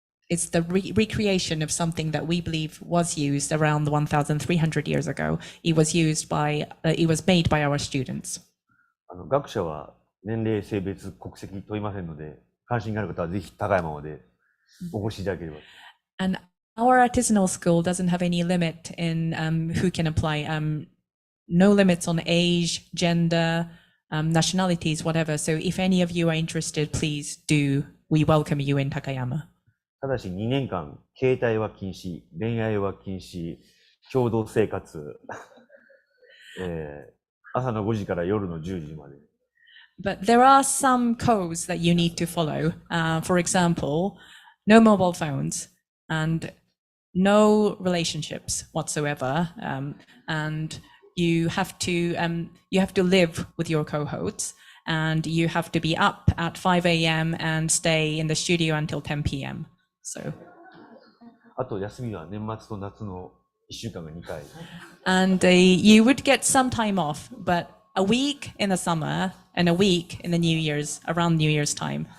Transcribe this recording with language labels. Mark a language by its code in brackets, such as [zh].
[en] It's the recreation of something that we believe was used around 1,300 years ago. It was made by our students. [ja] 学者は年齢、性別、国籍問いませんので、関心がある方はぜひ高山までお越しいただければ。 [en] And our artisanal school doesn't have any limit in who can apply. No limits on age, gender, nationalities, whatever. So if any of you are interested, please do. We welcome you in Takayama. [ja] ただし2年間、携帯は禁止、恋愛は禁止、共同生活、朝の5時から夜の10時まで。 [en] But there are some codes that you need to follow. For example, no mobile phones and no relationships whatsoever, and you have to live with your co-hosts, and you have to be up at 5 a.m. and stay in the studio until 10 p.m. So. [ja] あと休みは年末と夏の1週間が2回。 [en] And you would get some time off, but a week in the summer and a week in the New Year's, around New Year's time.